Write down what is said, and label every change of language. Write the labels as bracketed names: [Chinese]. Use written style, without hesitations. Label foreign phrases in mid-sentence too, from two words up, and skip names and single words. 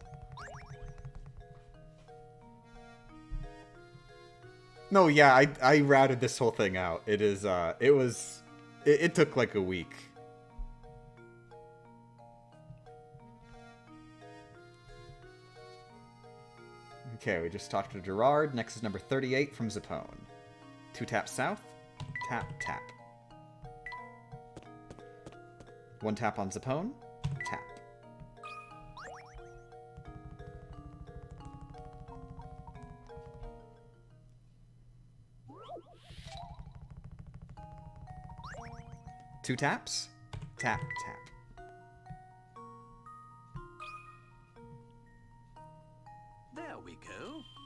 [English] No, yeah, I routed this whole thing out. It is, it took like a week. Okay, we just talked to Gerard. Next is number 38 from Zapone. 2 taps south. Tap, tap. 1 tap on Zapone. Tap. Two taps. Tap, tap. There we go.